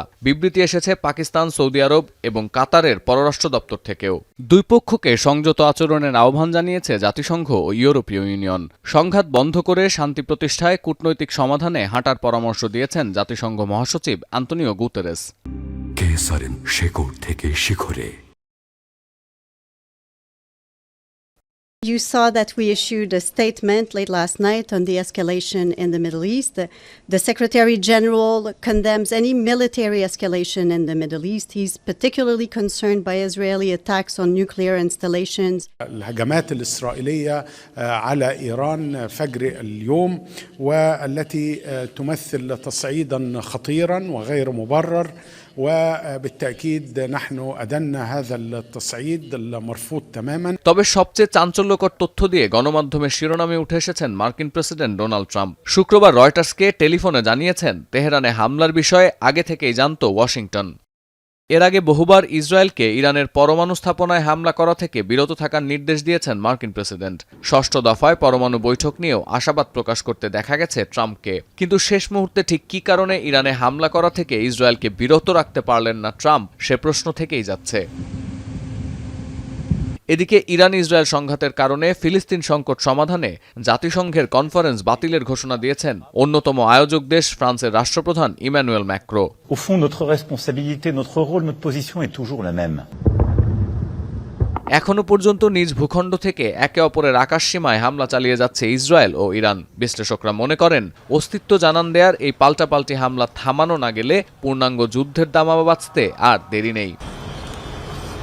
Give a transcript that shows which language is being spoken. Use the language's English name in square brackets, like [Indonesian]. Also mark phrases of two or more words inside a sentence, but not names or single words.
[Bangla] বিবৃতি এসেছে পাকিস্তান, সৌদি আরব এবং কাতারের পররাষ্ট্র দপ্তর থেকেও। দুই পক্ষকে সংযত আচরণের আহ্বান জানিয়েছে জাতিসংঘ ও ইউরোপীয় ইউনিয়ন। সংঘাত বন্ধ করে শান্তি প্রতিষ্ঠায় কূটনৈতিক সমাধানে হাঁটার পরামর্শ দিয়েছেন জাতিসংঘ মহাসচিব আন্তোনিও গুতেরেস। কেসারের শেকড় থেকে শিখরে। [English] You saw that we issued a statement late last night on the escalation in the Middle East. The Secretary General condemns any military escalation in the Middle East. He's particularly concerned by Israeli attacks on nuclear installations. [Arabic] الهجمات الإسرائيلية على إيران فجر اليوم والتي تمثل تصعيدا خطيرا وغير مبرر، وبالتأكيد نحن أدنا هذا التصعيد المرفوض تماما। [Bangla] তবে সবচেয়ে চাঞ্চল্যকর তথ্য দিয়ে গণমাধ্যমের শিরোনামে উঠে এসেছেন মার্কিন প্রেসিডেন্ট ডোনাল্ড ট্রাম্প। শুক্রবার রয়টার্সকে টেলিফোনে জানিয়েছেন তেহরানে হামলার বিষয়ে আগে থেকেই জানত ওয়াশিংটন। এর আগে বহুবার ইসরায়েলকে ইরানের পরমাণু স্থাপনায় হামলা করা থেকে বিরত থাকার নির্দেশ দিয়েছেন মার্কিন প্রেসিডেন্ট। ষষ্ঠ দফায় পরমাণু বৈঠক নিয়েও আশাবাদ প্রকাশ করতে দেখা গেছে ট্রাম্পকে। কিন্তু শেষ মুহূর্তে ঠিক কী কারণে ইরানে হামলা করা থেকে ইসরায়েলকে বিরত রাখতে পারলেন না ট্রাম্প, সে প্রশ্ন থেকেই যাচ্ছে। এদিকে ইরান ইসরায়েল সংঘাতের কারণে ফিলিস্তিন সংকট সমাধানে জাতিসংঘের কনফারেন্স বাতিলের ঘোষণা দিয়েছেন অন্যতম আয়োজক দেশ ফ্রান্সের রাষ্ট্রপ্রধান ইমানুয়েল ম্যাক্রো। [French] Au fond, notre responsabilité, notre rôle, notre position est toujours la même. [Bangla] এখনো পর্যন্ত নিজ ভূখণ্ড থেকে একে অপরের আকাশসীমায় হামলা চালিয়ে যাচ্ছে ইসরায়েল ও ইরান। বিশ্লেষকরা মনে করেন অস্তিত্ব জানান দেয়ার এই পাল্টাপাল্টি হামলা থামানো না গেলে পূর্ণাঙ্গ যুদ্ধের দামামা বাঁচতে আর দেরি নেই।